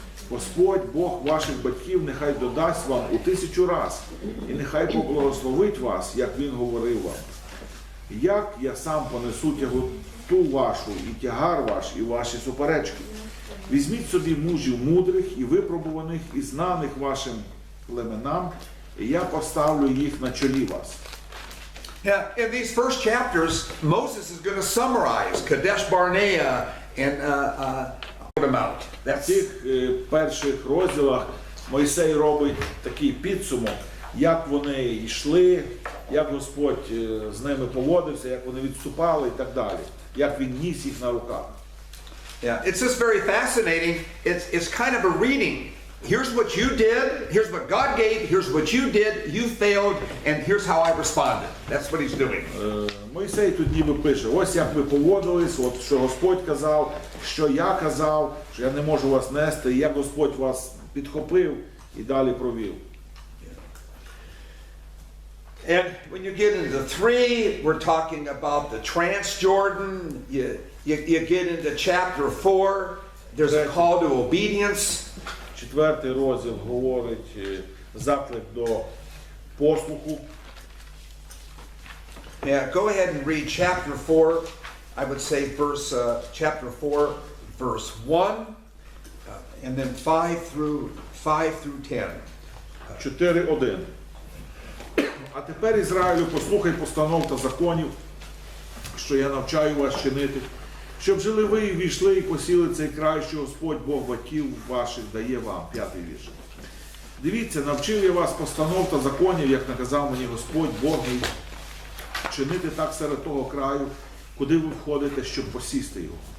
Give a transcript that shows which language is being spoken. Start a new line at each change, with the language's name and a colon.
Ukrainian: Господь Бог ваших батьків нехай додасть вам у 1000 раз, і нехай поблагословить вас, як Він говорив вам. Як я сам понесу тяготу вашу, і тягар ваш, і ваші суперечки. Візьміть собі мужів мудрих і випробуваних, і знаних вашим племенам, і я поставлю їх на чолі вас.
English: Yeah, in these first chapters, Moses is going to summarize Kadesh Barnea and them out.
Ukrainian: В цих перших розділах Мойсей робить такий підсумок, як вони йшли, як Господь з ними поводився, як вони відступали і так далі, як Він ніс їх на руках.
English: Yeah, it's just very fascinating. It's kind of a reading. Here's what you did, here's what God gave, here's what you did, you failed, and here's how I responded. That's what he's doing.
Ukrainian: Мойсей тут ніби пише, ось як ви поводились, от що Господь казав, що я казав, що я не можу вас нести, і як Господь вас підхопив і далі провів.
English: And when you get into 3, we're talking about the Transjordan. You get into chapter 4, there's a call to obedience.
Ukrainian: 4 розділ говорить заклик до послуху.
English: Yeah, go ahead and read chapter 4. I would say chapter 4, verse 1, and then 5 through 10. 4:1.
Ukrainian: А тепер, Ізраїлю, послухай постанов та законів, що я навчаю вас чинити, щоб жили ви і війшли і посіли цей край, що Господь Бог батьків ваших дає вам. 5-й вірш. Дивіться, навчив я вас постанов та законів, як наказав мені Господь Бог мій, чинити так серед того краю, куди ви входите, щоб посісти його.